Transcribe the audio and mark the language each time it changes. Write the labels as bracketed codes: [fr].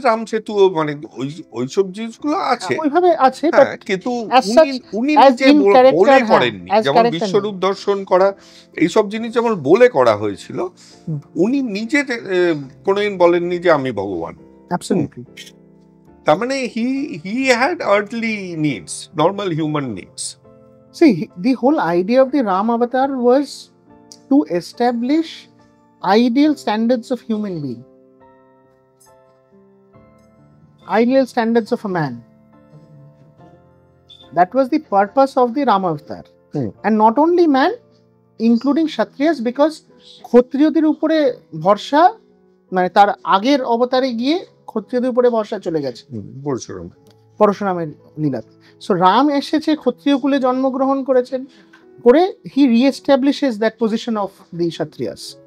[bn] রাম সেতু, মানে ওইসব জিনিসগুলো আছে, ওইভাবে আছে, কিন্তু উনি নিজে বলে করেননি। যেমন বিশ্বরূপ দর্শন করা, এইসব জিনিস যেমন বলে করা হয়েছিল, উনি নিজে কোনোদিন বলেননি যে আমি ভগবান। অ্যাবসলিউটলি। তার মানে [en] he had earthly needs, normal human needs. See, the whole idea of the Ram avatar was to establish ideal standards of human being, ideal standards of a man. That was the purpose of the Ram avatar. And not only man, including Kshatriyas, because [bn] ক্ষত্রিয়দের উপরে ভরসা, মানে তার আগের অবতারে গিয়ে ক্ষত্রিয়দের উপরে ভরসা চলে গেছে পরশুরামের লীলা। [en] so [bn] রাম এসেছে, ক্ষত্রিয় কুলে জন্মগ্রহণ করেছেন, করে [en] He reestablishes that position of the Kshatriyas.